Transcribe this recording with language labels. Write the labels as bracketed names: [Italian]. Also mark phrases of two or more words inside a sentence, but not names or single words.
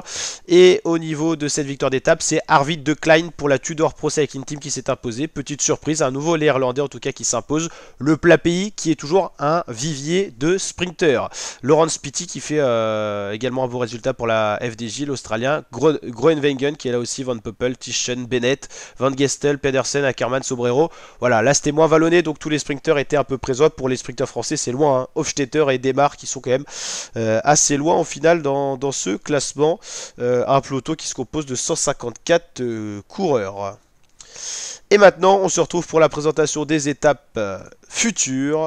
[French] Et au niveau de cette victoire d'étape, c'est Arvid de Klein pour la Tudor Pro Cycling Team qui s'est imposé. Petite surprise, un nouveau néerlandais en tout cas qui s'impose. Le plat pays qui est toujours un vivier de sprinters. Laurens Pitty qui fait également un beau résultat pour la FDJ, l'Australien. Groenewegen qui est là aussi, Van Poppel, Tischen, Bennett, Van Gestel, Pedersen, Ackermann, Sobrero. Voilà, là c'était moins vallonné, donc tous les sprinters étaient un peu présents. Pour les sprinters français, c'est loin, hein. Hofstetter et Demar qui sont quand même assez loin au final dans ce classement. Un peloton qui se compose de 154 coureurs. Et maintenant, on se retrouve pour la présentation des étapes futures.